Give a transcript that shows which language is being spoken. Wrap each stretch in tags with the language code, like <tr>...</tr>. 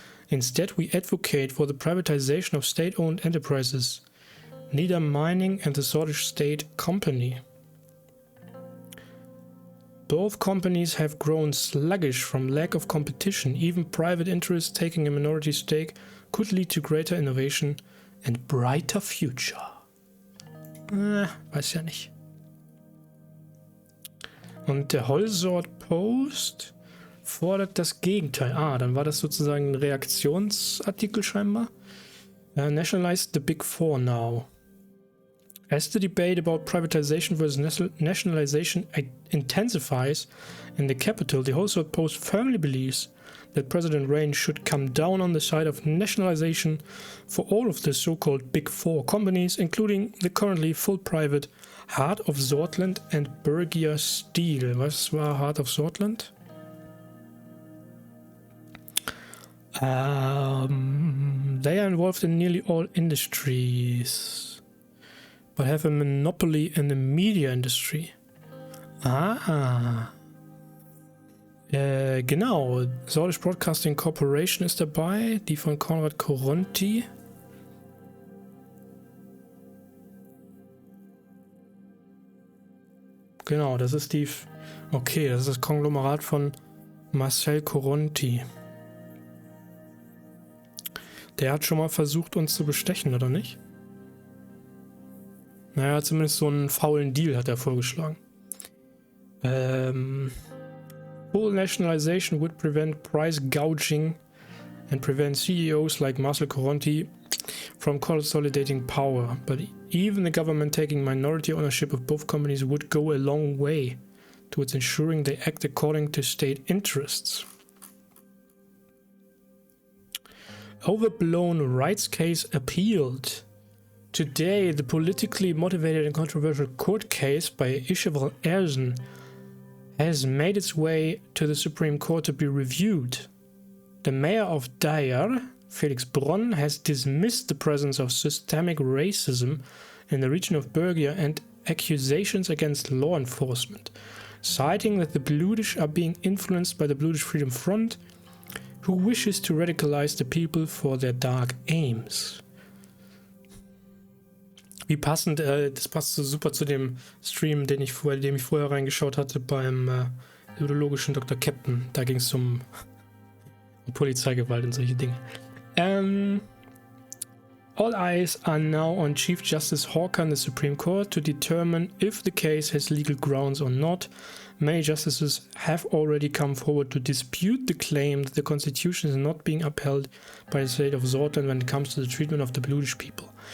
<en>Instead, we advocate for the privatization of state-owned enterprises, Neither Mining and the Swedish State Company. Both companies have grown sluggish from lack of competition. Even private interests taking a minority stake could lead to greater innovation and brighter future.</en> <de>Weiß ja nicht. Und der Holsort Post fordert das Gegenteil. Dann war das sozusagen ein Reaktionsartikel scheinbar.</de> <en>Nationalize the Big Four now. As the debate about privatization versus nationalization intensifies in the capital, the Holsort Post firmly believes that President Rayne should come down on the side of nationalization for all of the so-called Big Four companies, including the currently full private Heart of Sordland and Bergier Steel.</en> <de>Was war Heart of Sordland?</de> <en>They are involved in nearly all industries, but have a monopoly in the media industry.</en> <de>Genau, Sordisch Broadcasting Corporation ist dabei, die von Konrad Koronti. Genau, das ist die... Okay, das ist das Konglomerat von Marcel Koronti. Der hat schon mal versucht, uns zu bestechen, oder nicht? Naja, zumindest so einen faulen Deal hat er vorgeschlagen.</de> <en>Full nationalization would prevent price gouging and prevent CEOs like Marcel Koronti from consolidating power. But even the government taking minority ownership of both companies would go a long way towards ensuring they act according to state interests. Overblown rights case appealed. Today, the politically motivated and controversial court case by Isheval Erzen has made its way to the Supreme Court to be reviewed. The mayor of Dyer, Felix Bronn, has dismissed the presence of systemic racism in the region of Bergia and accusations against law enforcement, citing that the Bludish are being influenced by the Bludish Freedom Front, who wishes to radicalize the people for their dark aims.</en> <de>Wie passend, das passt so super zu dem Stream, dem ich vorher reingeschaut hatte beim ideologischen Dr. Captain. Da ging es um Polizeigewalt und solche Dinge.</de> <en>All eyes are now on Chief Justice Hawker in the Supreme Court to determine if the case has legal grounds or not. Many justices have already come forward to dispute the claim that the Constitution is not being upheld by the state of Sordland when it comes to the treatment of the Bludish people.</en>